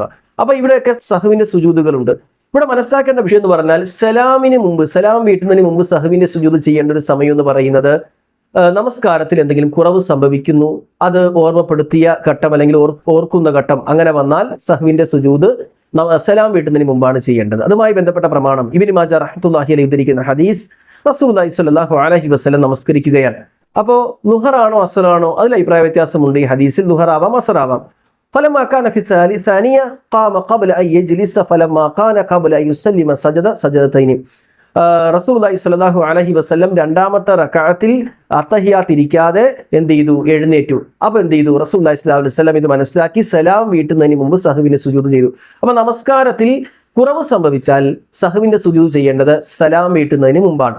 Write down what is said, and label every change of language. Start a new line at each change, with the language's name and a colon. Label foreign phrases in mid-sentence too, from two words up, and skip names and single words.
Malayalam: അപ്പൊ ഇവിടെയൊക്കെ സഹവിന്റെ സുജൂദുകളുണ്ട്. ഇവിടെ മനസ്സിലാക്കേണ്ട വിഷയം എന്ന് പറഞ്ഞാൽ, സലാമിന് മുമ്പ്, സലാം വീട്ടുന്നതിന് മുമ്പ് സഹവിന്റെ സുജൂദ് ചെയ്യേണ്ട ഒരു സമയം എന്ന് പറയുന്നത്, നമസ്കാരത്തിൽ എന്തെങ്കിലും കുറവ് സംഭവിക്കുന്നു, അത് ഓർമ്മപ്പെടുത്തിയ ഘട്ടം അല്ലെങ്കിൽ ഓർക്കുന്ന ഘട്ടം അങ്ങനെ വന്നാൽ സഹവിന്റെ സുജൂദ് സലാം വീട്ടുന്നതിന് മുമ്പാണ് ചെയ്യേണ്ടത്. അതുമായി ബന്ധപ്പെട്ട പ്രമാണം ഇബ്നു മാജ
Arabic: رحمة الله عليه
Malayalam: ഉദ്ധരിക്കുന്ന ഹദീസ്,
Arabic: رسول الله صلى الله عليه وسلم
Malayalam: നമസ്കരിക്കുകയാണ്. അപ്പോൾ ലുഹറാണോ അസ്റാണോ, അതിൽ അഭിപ്രായ വ്യത്യാസമുണ്ട്. ഈ ഹദീസിൽ ലുഹറാവാം അസ്റാവാം.
Arabic: فلما كان في الثانية قام قبل أن يجلس فلما كان قبل أن يسلم سجد سجدتين. رسول الله صلى الله عليه وسلم
Malayalam: രണ്ടാമത്തെ റക്അത്തിൽ അത്തഹിയാത്ത് ഇരിക്കാതെ എന്ത് ചെയ്തു, എഴുന്നേറ്റു. അപ്പോൾ എന്ത് ചെയ്തു,
Arabic: رسول الله صلى الله عليه وسلم
Malayalam: ഇത് മനസ്സിലാക്കി സലാം വീട്ടുന്നതിന് മുമ്പ് സഹവിന്റെ സുജൂദ് ചെയ്തു. അപ്പോൾ നമസ്കാരത്തിൽ കുറവ് സംഭവിച്ചാൽ സഹവിന്റെ സുജൂദ് ചെയ്യേണ്ടത് സലാം വീട്ടുന്നതിന് മുമ്പാണ്.